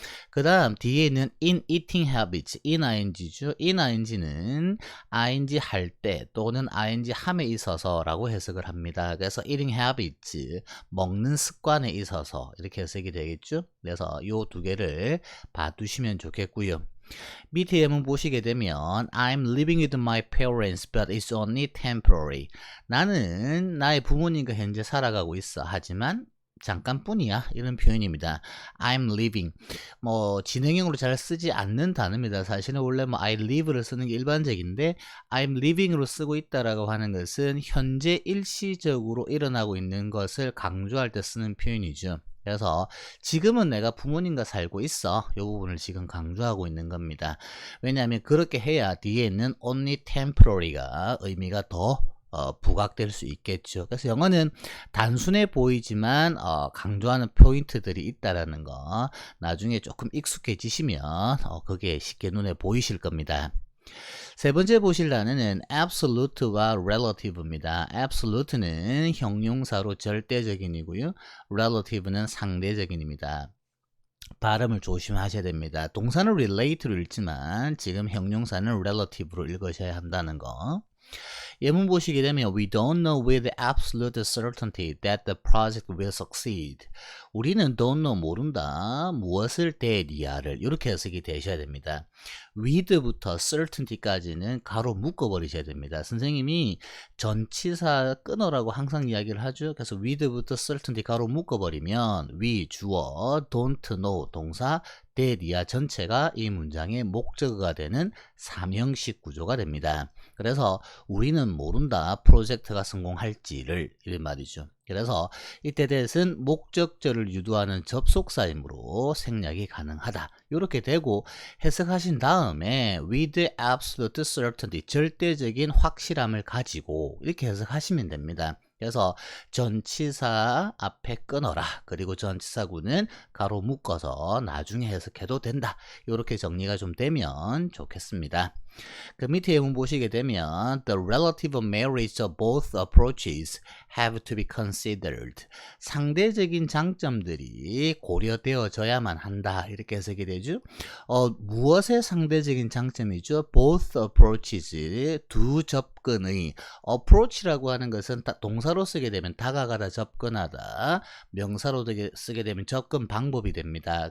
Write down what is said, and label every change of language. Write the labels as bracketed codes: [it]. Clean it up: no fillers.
[ko] 그 다음 뒤에 있는 [en] in eating habits, [ko] in ing죠. in ing는 ing 할 때 또는 ing 함에 있어서 라고 해석을 합니다. 그래서 eating habits, 먹는 습관에 있어서, 이렇게 해석이 되겠죠. 그래서 이 두 개를 봐두시면 좋겠고요. 밑에 예문 보시게 되면 [en] I'm living with my parents but it's only temporary. [ko] 나는 나의 부모님과 현재 살아가고 있어, 하지만 잠깐뿐이야, 이런 표현입니다. I'm living, 뭐 진행형으로 잘 쓰지 않는 단어입니다. 사실은 원래 뭐 I live를 쓰는 게 일반적인데 I'm living으로 쓰고 있다라고 하는 것은 현재 일시적으로 일어나고 있는 것을 강조할 때 쓰는 표현이죠. 그래서 지금은 내가 부모님과 살고 있어, 이 부분을 지금 강조하고 있는 겁니다. 왜냐하면 그렇게 해야 뒤에 있는 only temporary가 의미가 더 부각될 수 있겠죠. 그래서 영어는 단순해 보이지만 강조하는 포인트들이 있다라는 거 나중에 조금 익숙해지시면 그게 쉽게 눈에 보이실 겁니다. 세 번째 보실 단어는 absolute와 relative입니다. absolute는 형용사로 절대적인이고요. relative는 상대적인입니다. 발음을 조심하셔야 됩니다. 동사는 relate로 읽지만 지금 형용사는 relative로 읽으셔야 한다는 거. 예문 보시게 되면 [en] We don't know with absolute certainty that the project will succeed. [ko] 우리는 don't know 모른다. 무엇을 대리아를 이렇게 해석이 되셔야 됩니다. with부터 certainty까지는 가로 묶어버리셔야 됩니다. 선생님이 전치사 끊어라고 항상 이야기를 하죠. 그래서 with부터 certainty 가로 묶어버리면 we 주어, don't know 동사, 대리아 전체가 이 문장의 목적어가 되는 삼형식 구조가 됩니다. 그래서 우리는 모른다. 프로젝트가 성공할지를 이런 말이죠. 그래서 이때 that은 목적절을 유도하는 접속사이므로 생략이 가능하다. 이렇게 되고 해석하신 다음에 [en] with absolute certainty [ko] 절대적인 확실함을 가지고 이렇게 해석하시면 됩니다. 그래서 전치사 앞에 끊어라. 그리고 전치사구는 가로 묶어서 나중에 해석해도 된다. 이렇게 정리가 좀 되면 좋겠습니다. 그 밑에 예문 보시게 되면 [en] The relative merits of both approaches have to be considered. [ko] 상대적인 장점들이 고려되어져야만 한다. 이렇게 해석이 되죠. 무엇의 상대적인 장점이죠? Both approaches, 두 접근의 approach라고 하는 것은 동사로 쓰게 되면 다가가다, 접근하다, 명사로 쓰게 되면 접근 방법이 됩니다.